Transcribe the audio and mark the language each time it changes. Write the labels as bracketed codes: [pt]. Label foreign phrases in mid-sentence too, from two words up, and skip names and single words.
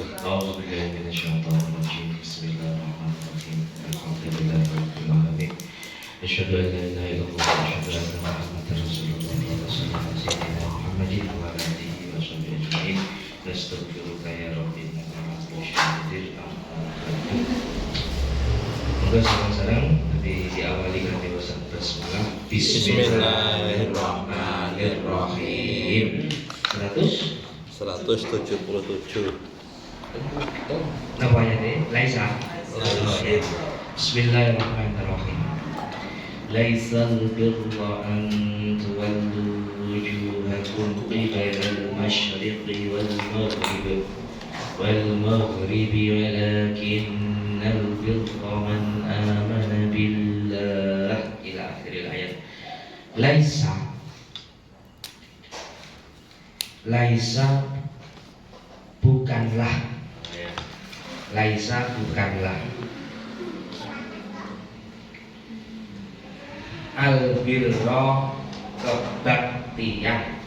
[ar] أعوذ بالله من الشيطان الرجيم. بسم الله الرحمن الرحيم. الحمد لله رب العالمين. أشهد أن لا إله إلا الله وأشهد أن محمدا رسول الله. صلى الله سيدنا محمد وعلى آله وصحبه أجمعين. نستغفرك يا ربي إنك غفور رحيم. [jv] Monggo sareng-sareng diawali kanthi wacan basmalah. [ar] بسم الله الرحمن الرحيم. 177. [jv] Napa ayatnya? Laisa. Bismillahirrahmanirrahim. [ar] ليس البر أن تولوا وجوهكم قبل المشرق والمغرب ولكن البر من آمن بالله إلى آخر الآية. [id] Laisa bukanlah. Laisa bukanlah. Al-birra kebaktian.